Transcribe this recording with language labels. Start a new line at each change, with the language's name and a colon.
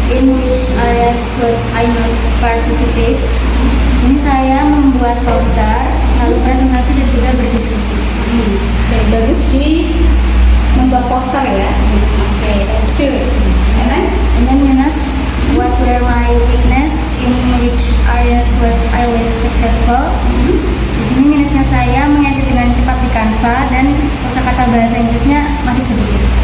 English: In which areas was I must participate?
Indonesian: Di sini saya membuat poster, lalu presentasi dan juga berdiskusi. Okay, bagus di membuat poster ya.
English: Okay, that's good. And then minus, what were my weakness? In which areas was I was successful?
Indonesian: Di sini minusnya saya mengedit dengan cepat di Canva dan kosakata bahasa Inggrisnya masih sedikit.